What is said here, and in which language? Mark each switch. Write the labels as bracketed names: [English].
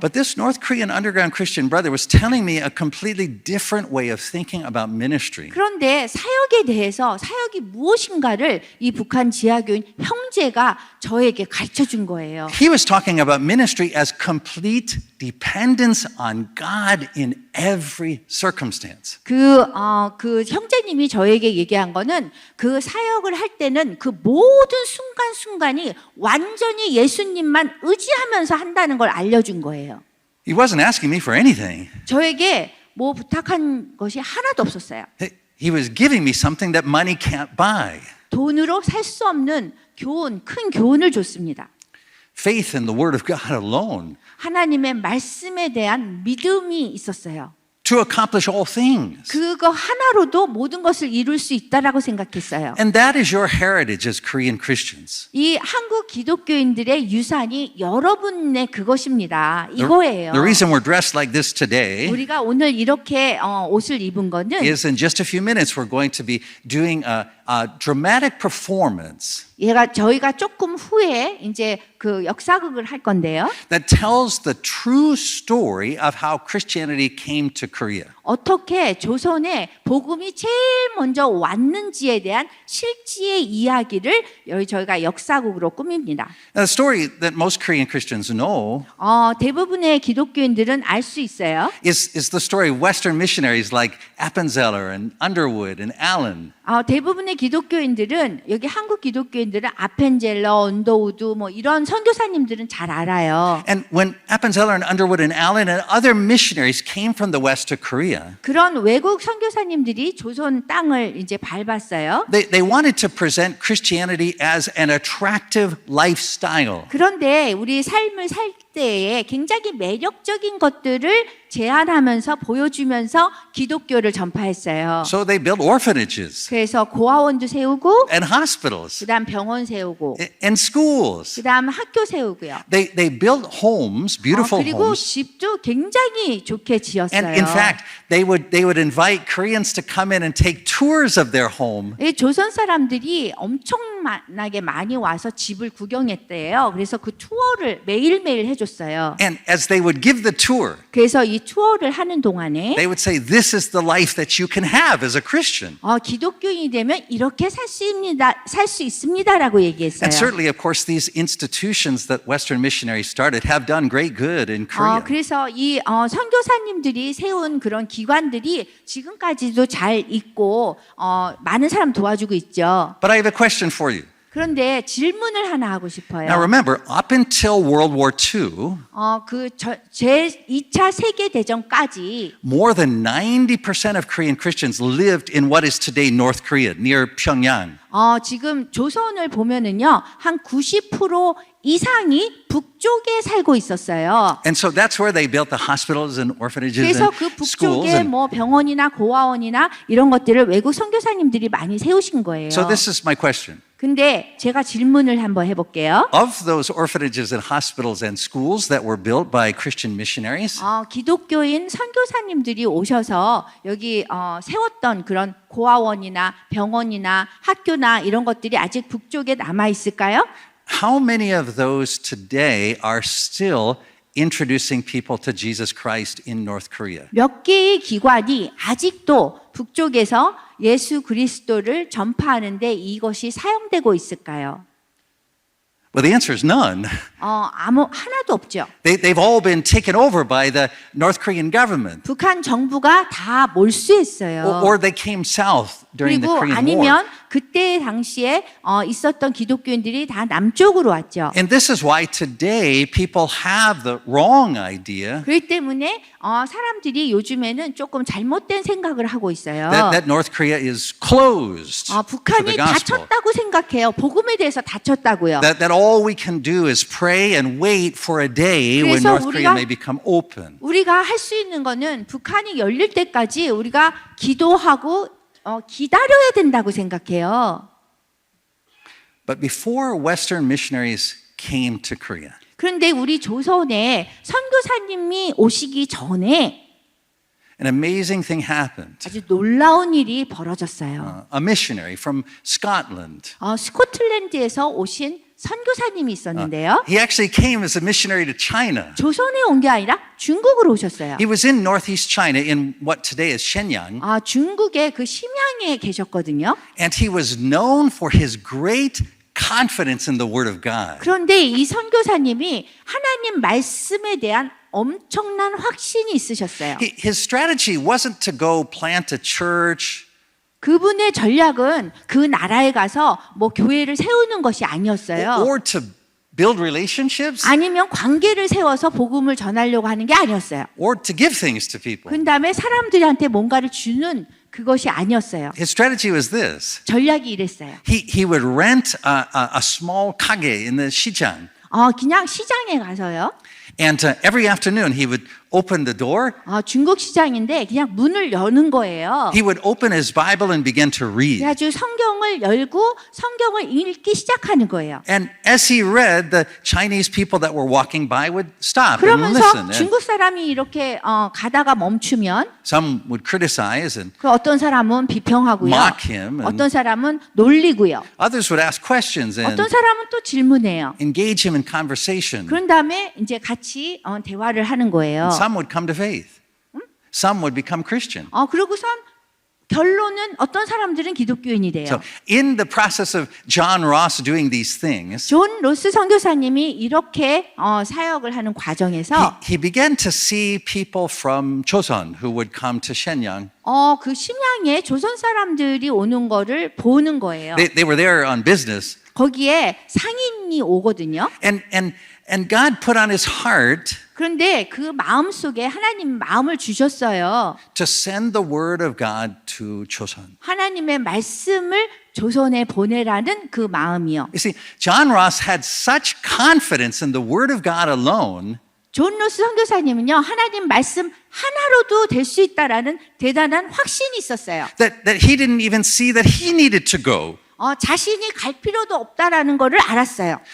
[English] But this North Korean underground Christian brother was telling me a completely different way of thinking about ministry. [Korean] 그런데 사역에 대해서 사역이 무엇인가를 이 북한 지하교인 형제가 저에게 가르쳐 준 거예요. [English] He was talking about ministry as complete dependence on God in every circumstance. [Korean] 그 형제님이 저에게 얘기한 거는 그 사역을 할 때는 그 모든 순간순간이 완전히 예수님만 의지하면서 한다는 걸 알려준 거예요. [English] He wasn't asking me for anything. [Korean] 저에게 뭐 부탁한 것이 하나도 없었어요. [English] He was giving me something that money can't buy. [Korean] 돈으로 살 수 없는 교훈, 큰 교훈을 줬습니다. [English] Faith in the Word of God alone [Korean] 하나님의 말씀에 대한 믿음이 있었어요. [English] to accomplish all things. [Korean] 그거 하나로도 모든 것을 이룰 수 있다라고 생각했어요. [English] And that is your heritage as Korean Christians. [Korean] 이 한국 기독교인들의 유산이 여러분의 그것입니다. 이거예요. [English] The reason we're dressed like this today [Korean] 우리가 오늘 이렇게 옷을 입은 거는 [English] is in just a few minutes we're going to be doing a dramatic performance [Korean] 저희가 조금 후에 이제 그 역사극을 할 건데요. [English] that tells the true story of how Christianity came to Korea. [Korean] 어떻게 조선에 복음이 제일 먼저 왔는지에 대한 실지의 이야기를 저희가 역사극으로 꾸밉니다. [English] Now, the story that most Korean Christians know [Korean] 대부분의 기독교인들은 알 수 있어요. [English] is the story of Western missionaries like Appenzeller and Underwood and Allen. [Korean] 대부분의 기독교인들은 여기 한국 기독교인들은 아펜젤러, 언더우드 뭐 이런 선교사님들은 잘 알아요. [English] And when Appenzeller and Underwood and Allen and other missionaries came from the West to Korea, [Korean] 그런 외국 선교사님들이 조선 땅을 이제 밟았어요. [English] they wanted to present Christianity as an attractive lifestyle. [Korean] 그런데 우리 삶을 살 때에 굉장히 매력적인 것들을 제안하면서 보여주면서 기독교를 전파했어요. [English] So they built orphanages [Korean] 그래서 고아원도 세우고 [English] and hospitals [Korean] 그다음 병원 세우고 [English] and schools. [Korean] 그다음 학교 세우고요. [English] They built homes, beautiful [Korean] 그리고 [English] homes. [Korean] 집도 굉장히 좋게 지었어요. [English] And in fact, they would invite Koreans to come in and take tours of their home. [Korean] 이 조선 사람들이 엄청나게 많이 와서 집을 구경했대요. 그래서 그 투어를 매일매일 해줬어요. [English] And as they would give the tour, [Korean] 그래서 이 투어를 하는 동안에 [English] they would say, "This is the life that you can have as a Christian." [Korean] 기독교인이 되면 이렇게 살 수 있습니다라고 얘기했어요. [English] And certainly, of course, these institutions that Western missionaries started have done great good in Korea. [Korean] 그래서 이 선교사님들이 세운 그런 기관들이 지금까지도 잘 있고 많은 사람 도와주고 있죠. [English] But I have a question for you. [Korean] 그런데 질문을 하나 하고 싶어요. [English] Now remember, up until World War II, [Korean] 제2차 세계 대전까지 [English] more than 90% of Korean Christians lived in what is today North Korea, near Pyongyang. [Korean] 지금 조선을 보면은요, 한 90% 이상이 북쪽에 살고 있었어요. [English] And so that's where they built the hospitals and orphanages [Korean] 그래서 [English] and [Korean] 그 [English] schools. [Korean] 북쪽에 [English] And [Korean] 뭐 병원이나 고아원이나 이런 것들을 외국 선교사님들이 많이 세우신 거예요. [English] so this is my question. [Korean] 근데 제가 질문을 한번 해볼게요. [English] Of those orphanages and hospitals and schools that were built by Christian missionaries, [Korean] 기독교인 선교사님들이 오셔서 여기 세웠던 그런 고아원이나 병원이나 학교나 이런 것들이 아직 북쪽에 남아 있을까요? [English] how many of those today are still introducing people to Jesus Christ in North Korea? [Korean] 몇 개의 기관이 아직도 북쪽에서 예수 그리스도를 전파하는데 이것이 사용되고 있을까요? [English] Well, the answer is none. [Korean] 하나도 없죠. [English] They've all been taken over by the North Korean government. [Korean] 북한 정부가 다 몰수했어요. [English] Or they came south during the [Korean] 그리고 [English] Korean War. [Korean] 아니면 그때 당시에 있었던 기독교인들이 다 남쪽으로 왔죠. [English] And this is why today people have the wrong idea [Korean] 그렇기 때문에 사람들이 요즘에는 조금 잘못된 생각을 하고 있어요. [English] that North Korea is closed to the [Korean] 북한이 [English] gospel. [Korean] 닫혔다고 생각해요. 복음에 대해서 닫혔다고요. [English] That all we can do is pray and wait for a day when [Korean] 그래서 [English] North Korea [Korean] 우리가- [English] may become open. [Korean] 우리가 할 수 있는 거는 북한이 열릴 때까지 우리가 기도하고 기다려야 된다고 생각해요. [English] But before Western missionaries came to Korea, [Korean] 그런데 우리 조선에 선교사님이 오시기 전에 [English] an amazing thing happened. [Korean] 아주 놀라운 일이 벌어졌어요. [English] A missionary from Scotland. [Korean] 스코틀랜드에서 오신 선교사님이 있었는데요. [English] He actually came as a missionary to China. [Korean] 조선에 온 게 아니라 중국으로 오셨어요. [English] He was in northeast China in what today is Shenyang, [Korean] 중국의 그 심양에 계셨거든요. [English] and he was known for his great confidence in the Word of God. [Korean] 그런데 이 선교사님이 하나님 말씀에 대한 엄청난 확신이 있으셨어요. [English] His strategy wasn't to go plant a church. [Korean] 그분의 전략은 그 나라에 가서 뭐 교회를 세우는 것이 아니었어요. [English] Or to build relationships, [Korean] 아니면 관계를 세워서 복음을 전하려고 하는 게 아니었어요. [English] or to give things to people. [Korean] 그 다음에 사람들한테 뭔가를 주는 그것이 아니었어요. [English] His strategy was this. [Korean] 전략이 이랬어요. [English] He would rent a small kage in the 시장. [Korean] 그냥 시장에 가서요. [English] And every afternoon he would open the door. [Korean] 중국 시장인데 그냥 문을 여는 거예요. [English] He would open his Bible and begin to read. [Korean] 그래가지고 성경을 열고 성경을 읽기 시작하는 거예요. [English] And as he read, the Chinese people that were walking by would stop and [Korean] 그러면서 [English] listen. And [Korean] 중국 사람이 이렇게 가다가 멈추면 [English] some would criticize, and [Korean] 그 어떤 사람은 비평하고요. [English] Mock him and- [Korean] 어떤 사람은 놀리고요. [English] others would ask questions and [Korean] 어떤 사람은 또 질문해요. [English] engage him in conversation. [Korean] 그런 다음에 이제 같이 대화를 하는 거예요. [English] Some would come to faith. Some would become Christian. [Korean] 그러고선 결론은 어떤 사람들은 기독교인이 돼요. [English] So in the process of John Ross doing these things, [Korean] 존 로스 선교사님이 이렇게 사역을 하는 과정에서 [English] he began to see people from Joseon who would come to Shenyang. [Korean] 그 심양에 조선 사람들이 오는 거를 보는 거예요. [English] They were there on business. [Korean] 거기에 상인이 오거든요. [English] And God put on his heart [Korean] 그런데 그 마음 속에 하나님 마음을 주셨어요. [English] to send the word of God to Joseon. [Korean] 하나님의 말씀을 조선에 보내라는 그 마음이요. [English] You see, John Ross had such confidence in the word of God alone [Korean] 존 로스 선교사님은요, 하나님 말씀 하나로도 될 수 있다라는 대단한 확신이 있었어요. [English] that he didn't even see that he needed to go. [Korean] 자신이 갈 필요도 없다라는 것을 알았어요.